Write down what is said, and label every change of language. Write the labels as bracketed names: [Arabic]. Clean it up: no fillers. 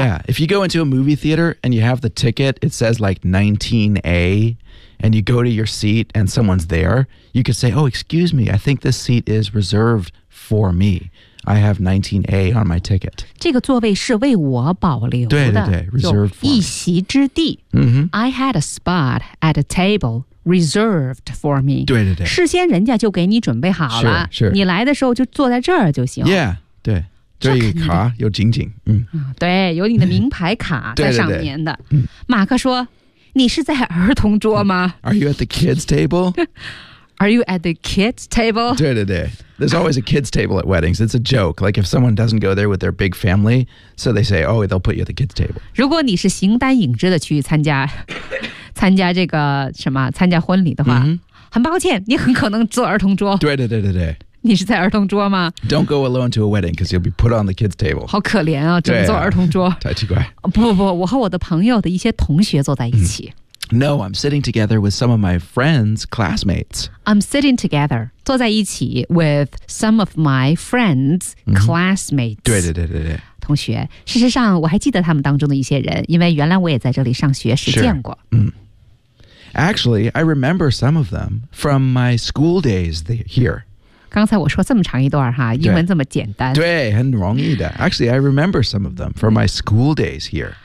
[English] Yeah, if you go into a movie theater and you have the ticket, it says like 19A, and you go to your seat and someone's there, you could say, oh, excuse me, I think this seat is reserved for me. I have 19A on my ticket. [Chinese] 这个座位是为我保留的对对对 [English] reserved for me. [Chinese] 一席之地、 [English] I had a spot at a table. Reserved for me. [Chinese] 对对对，事先人家就给你准备好了。是是，你来的时候就坐在这儿就行。 [English] Yeah, [Chinese] 对，这一卡有紧紧，对，有你的名牌卡在上面的。对对对，马克说：“你是在儿童桌吗 [English] ？”Are you at the kids table? Are you at the kids table? 对对对 ，There's always a kids table at weddings. It's a joke. Like if someone doesn't go there with their big family, so they say, "Oh, they'll put you at the kids table." [Chinese] 如果你是形单影只的去参加。参加这个什么参加婚礼的话、很抱歉你很可能坐儿童桌对对对对对你是在儿童桌吗 [English] Don't go alone to a wedding because you'll be put on the kids table [Chinese] 好可怜啊只能坐儿童桌、太奇怪不不不我和我的朋友的一些同学坐在一起、 [English] No, I'm sitting together with some of my friends, classmates. I'm sitting together, [Chinese] 坐在一起 [English] with some of my friends,、classmates. [Chinese] 对对对对对。同学，事实上我还记得他们当中的一些人，因为原来我也在这里上学时见过。 [English] Sure. Actually, I remember some of them from my school days here. [Chinese] 刚才我说这么长一段哈，英文这么简单。对，很容易的。 [English] Actually, I remember some of them from my school days here.